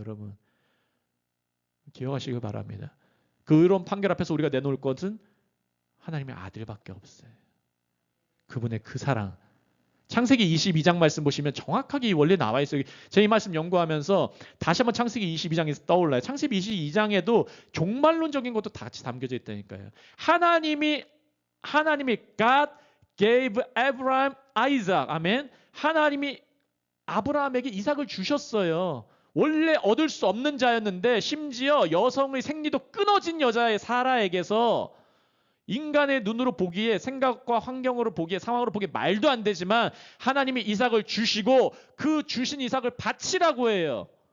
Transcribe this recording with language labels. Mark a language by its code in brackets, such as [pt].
[ko] 여러분, 기억하시길 바랍니다. 그 의로운 판결 앞에서 우리가 내놓을 것은 하나님의 아들밖에 없어요. 그분의 그 사랑. 창세기 22장 말씀 보시면 정확하게 이 원리 나와 있어요. 제가 이 말씀 연구하면서 다시 한번 창세기 22장에서 떠올라요. 창세기 22장에도 종말론적인 것도 다 같이 담겨져 있다니까요. 하나님이 [en] God gave Abraham Isaac. [ko] 아멘. 하나님이 아브라함에게 이삭을 주셨어요. 원래 얻을 수 없는 자였는데, 심지어 여성의 생리도 끊어진 여자의 사라에게서, 인간의 눈으로 보기에, 생각과 환경으로 보기에, 상황으로 보기에 말도 안 되지만 하나님이 이삭을 주시고, 그 주신 이삭을 바치라고 해요.